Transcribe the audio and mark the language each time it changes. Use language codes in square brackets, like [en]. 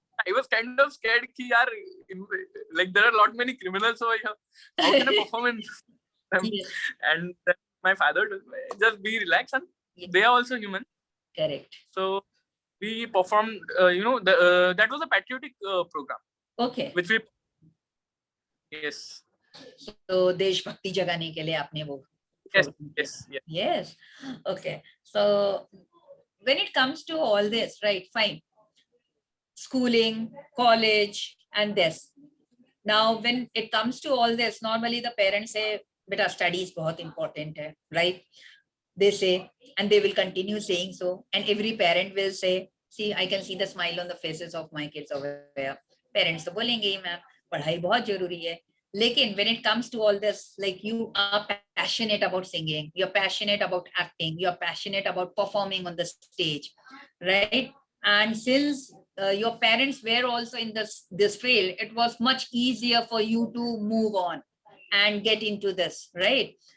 [en] I was kind of scared [hi] ki yaar, [en] like there are a lot many criminals over here. How can I perform in them? Yes. And then my father told me, just be relaxed, and Yes. they are also human. Correct. So we performed. That was a patriotic program Okay. which we. Yes. [hi] So देशभक्ति जगाने के लिए आपने वो [en] Yes. [hi] program किया. [en] Yes. Yes. Yes. Okay. So when it comes to all this, right? Fine. Schooling, college, and this. Now, when it comes to all this, normally the parents say, [hi] "Beta, studies बहुत important है," [en] right? They say, and they will continue saying so. And every parent will say, "See, I can see the smile on the faces of my kids over there." [hi] Parents तो बोलेंगे ही ma'am, पढ़ाई बहुत जरूरी है. [en] Lekin when it comes to all this, like you are passionate about singing, you're passionate about acting, you're passionate about performing on the stage, right? And since your parents were also in this field, it was much easier for you to move on and get into this, right?